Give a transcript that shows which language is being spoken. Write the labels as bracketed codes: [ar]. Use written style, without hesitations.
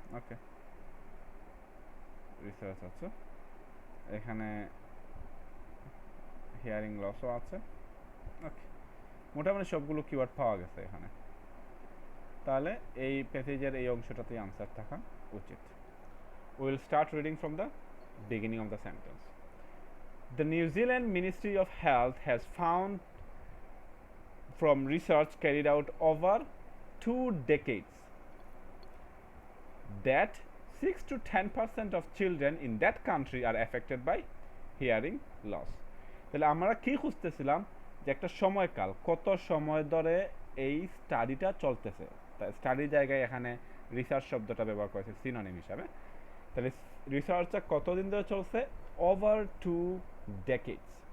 [bn] ওকে, research আছে, এখানে hearing লসও আছে। ওকে, মোটামুটি সবগুলো কিওয়ার্ড পাওয়া গেছে এখানে। তাহলে এই প্যাসেজের এই অংশটাতেই আনসার থাকা উচিত। [en] Will start reading from the beginning of the sentence. The New Zealand Ministry of Health has found from research carried out over 2 decades that 6 to 10% of children in that country are affected by hearing loss. [bn] তাহলে আমরা কি খুঁজতেছিলাম যে একটা সময়কাল, কত সময় ধরে এই স্টাডিটা চলতেছে। স্টাডির জায়গায় এখানে রিসার্চ শব্দটা ব্যবহার করেছে সিনোনিম হিসাবে। তাহলে রিসার্চটা কতদিন ধরে চলছে? [en] Over 2 decades.